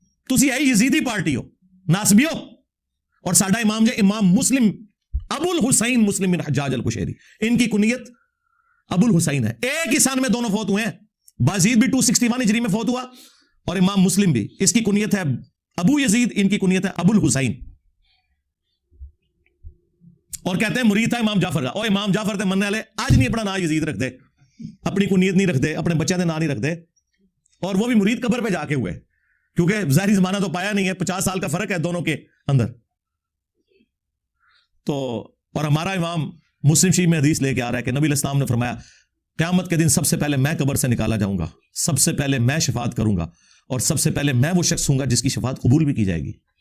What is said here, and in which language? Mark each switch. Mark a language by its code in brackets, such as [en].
[pa] تسی ہے یزیدی پارٹی ہو، ناسبیو. [ur] اور ساڈا امام جو امام مسلم ابو الحسین مسلم بن حجاج القشیری، ان کی کنیت ابو الحسین ہے. ایک ہی سن میں دونوں فوت ہوئے ہیں. بازید بھی 261 ہجری میں فوت ہوا اور امام مسلم بھی. اس کی کنیت ہے ابو یزید، ان کی کنیت ہے ابو الحسین. اور کہتے ہیں مرید تھا امام جعفر کا. [pa] اور امام جعفر تے مننے والے آج نہیں اپنا نام یزید رکھ دے، اپنی کنیت نہیں رکھ دے، اپنے بچے دے نام نہیں رکھ دے. [ur] اور وہ بھی مرید قبر پہ جا کے ہوئے کیونکہ ظاہری زمانہ تو پایا نہیں ہے، 50 سال کا فرق ہے دونوں کے اندر. تو اور ہمارا امام مسلم شریف میں حدیث لے کے آ رہا ہے کہ نبی علیہ السلام نے فرمایا قیامت کے دن سب سے پہلے میں قبر سے نکالا جاؤں گا، سب سے پہلے میں شفاعت کروں گا، اور سب سے پہلے میں وہ شخص ہوں گا جس کی شفاعت قبول بھی کی جائے گی.